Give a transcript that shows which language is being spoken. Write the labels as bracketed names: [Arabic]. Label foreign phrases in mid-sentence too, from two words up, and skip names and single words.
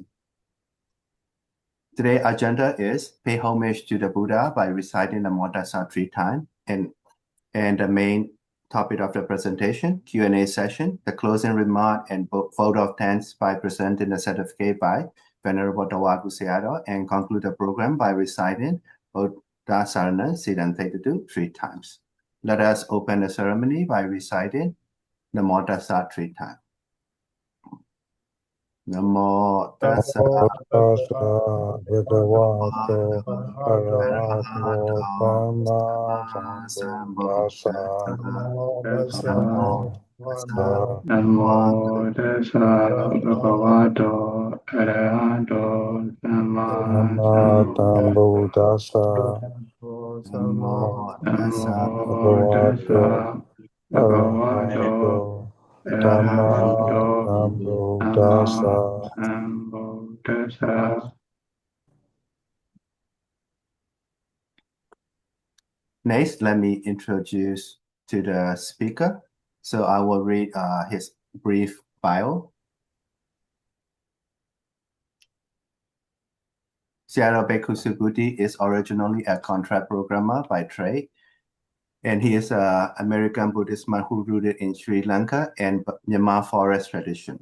[English] Today's agenda is pay homage to the Buddha by reciting the Modasa 3 times and the main topic of the presentation, Q&A session, the closing remark, and vote of thanks by presenting the certificate by Venerable Tawagu Sayadaw, and conclude the program by reciting Buddha Sarana Siddhan Thaytatu 3 times. Let us open the ceremony by reciting the Modasa 3 times. [Pali] Namo tassa Bhagavato arahato sambuddhassa. Namo tassa Namo tassa Namo tassa bhagavato arahato sama Bhagavato Namo tassa Namo tassa bhagavato Arahato arahato sama Sambuddhassa. sambuddhassa. [English] Next, let me introduce to the speaker. So I will read his brief bio. Sayadaw Bhikkhu Subhuti is originally a contract programmer by trade, and he is an American Buddhist monk who rooted in Sri Lanka and Myanmar forest tradition.